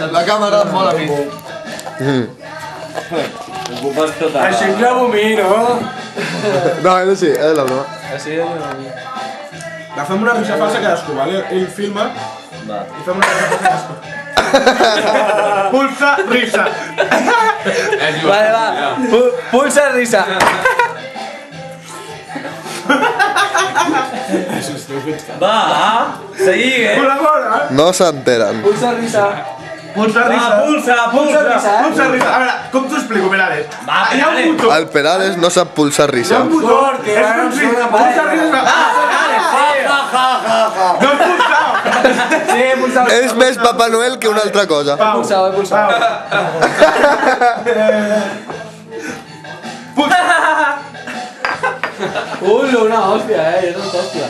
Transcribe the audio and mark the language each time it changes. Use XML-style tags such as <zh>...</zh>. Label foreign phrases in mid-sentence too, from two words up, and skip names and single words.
<ca>La càmera em mola a mi. Ocupes total. Així ens abomino. No, és així, és la broma. Així Agafem una risa falsa cadascú, vale? Ell filma Va. i fem una risa falsa cadascú.</ca> <es>Pulsa risa. Vale, va. Pulsa risa.</es> <ca>Va, sigue. Col·labora. No s'enteren.</ca> <es>Pulsa risa. Pulsa risa. Va, pulsa. Pulsa risa.</es> <ca>A veure, com t'ho explico, Perales? Va, Hi ha un Perales. botó. El Perales no sap</ca> <es>pulsar risa.</es> <ca>Motor, és com si...</ca> <es>Pulsa risa.</es> <ca>No has pulsat. Sí, he pulsat. És més Papa Noel que una altra cosa. He pulsat, he pulsat. Una hòstia, és hòstia.</ca>